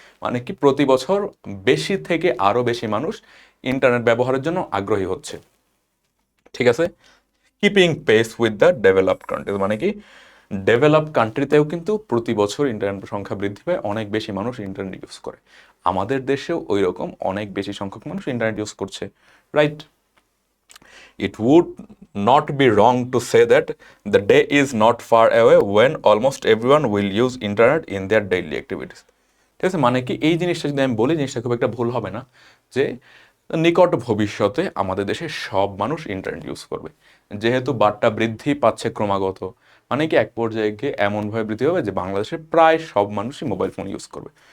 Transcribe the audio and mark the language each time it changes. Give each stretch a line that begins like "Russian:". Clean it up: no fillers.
Bangla: মানে কি প্রতি বছর বেশি থেকে আরও বেশি মানুষ ইন্টারনেট ব্যবহারের জন্য আগ্রহী হচ্ছে। ঠিক আছে,
English: keeping pace with the developed countries
Bangla: মানে কি ডেভেলপড কান্ট্রিতেও কিন্তু প্রতি বছর ইন্টারনেট সংখ্যা বৃদ্ধি পায়, অনেক বেশি মানুষ ইন্টারনেট ইউজ করে, আমাদের দেশেও ওই রকম অনেক বেশি সংখ্যক মানুষ ইন্টারনেট ইউজ করছে, right?
English: It would not be wrong to say that the day is not far away when almost everyone will use internet in their daily activities.
Bangla: ঠিক আছে, মানে কি এই জিনিসটা যদি আমি বলি, জিনিসটা খুব একটা ভুল হবে না, যে নিকট ভবিষ্যতে আমাদের দেশে সব মানুষ ইন্টারনেট ইউজ করবে, যেহেতু বারটা বৃদ্ধি পাচ্ছে ক্রমাগত, মানে কি এক পর্যায়ে গিয়ে এমনভাবে বৃদ্ধি হবে যে বাংলাদেশের প্রায় সব মানুষই মোবাইল ফোন ইউজ করবে।